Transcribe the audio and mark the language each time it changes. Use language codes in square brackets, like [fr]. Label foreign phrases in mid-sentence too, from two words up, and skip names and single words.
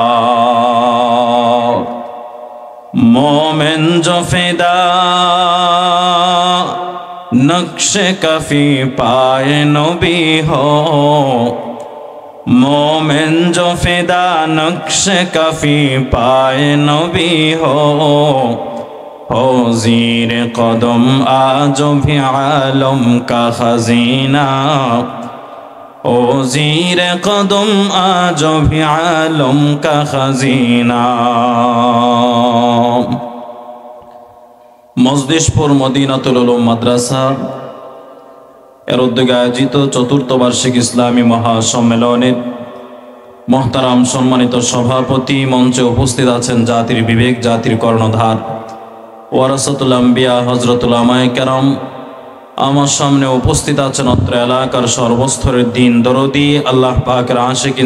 [ur] مومن جو فدا نقش کفی پائے نبی ہو مومن جو فدا نقش کفی پائے نبی ہو زیر قدم آج بھی عالم کا خزینہ او زیر قدم آج بھی عالم کا خزینہ [bn] মজলিশপুর মদিনাতুল উলুম মাদ্রাসা এর উদ্যোগে আয়োজিত চতুর্থ বার্ষিক ইসলামী মহাসম্মেলনের মোহতারাম সম্মানিত সভাপতি, মঞ্চে উপস্থিত আছেন জাতির বিবেক, জাতির কর্ণধার ওয়ারাসাতুল আম্বিয়া হযরতুল উলামায়ে কেরাম, আমার সামনে উপস্থিত আছেন অত্র এলাকার সর্বস্তরের দিন দরদি আল্লাহ পাকের আশিকিন